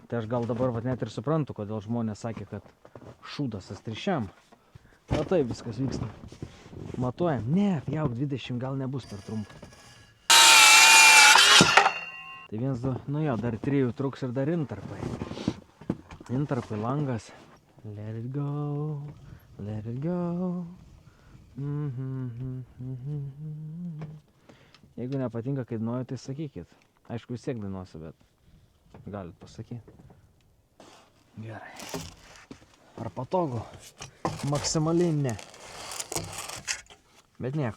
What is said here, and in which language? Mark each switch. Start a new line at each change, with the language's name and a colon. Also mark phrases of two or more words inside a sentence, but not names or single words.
Lithuanian: Tai aš gal dabar vat net ir suprantu, kodėl žmonės sakė, kad šūdas tas trišiam. O taip viskas vyksta. Matuojam. Ne, pjauk 20 gal nebus per trumpą. Tai 1, 2, nu jo, dar 3 truks ir dar intarpai. Intarpai, langas.
English: Let it go, let it go.
Lithuanian: Jeigu nepatinka, kai dainuoju, tai sakykit. Aišku, vis tiek dainuosiu, bet galit pasakyti. Gerai. Ar patogu? Maksimaliai ne. Bet nieko.